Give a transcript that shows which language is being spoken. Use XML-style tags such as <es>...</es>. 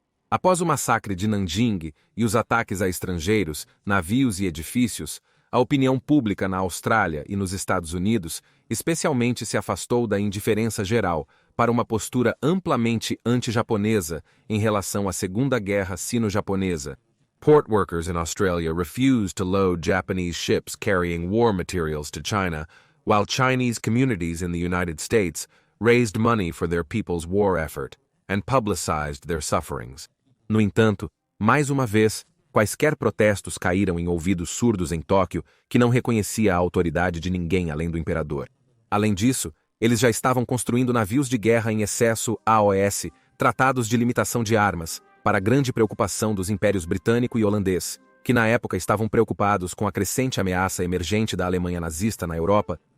<pt>Após o massacre de Nanjing e os ataques a estrangeiros, navios e edifícios, a opinião pública na Austrália e nos Estados Unidos especialmente se afastou da indiferença geral para uma postura amplamente anti-japonesa em relação à Segunda Guerra Sino-Japonesa.</pt> <en>Port workers in Australia refused to load Japanese ships carrying war materials to China, while Chinese communities in the United States raised money for their people's war effort and publicized their sufferings.</en> <pt>No entanto, mais uma vez, quaisquer protestos caíram em ouvidos surdos em Tóquio, que não reconhecia a autoridade de ninguém além do imperador. Além disso, eles já estavam construindo navios de guerra em excesso AOS, tratados de limitação de armas, para a grande preocupação dos impérios britânico e holandês, que na época estavam preocupados com a crescente ameaça emergente da Alemanha nazista na Europa.</pt>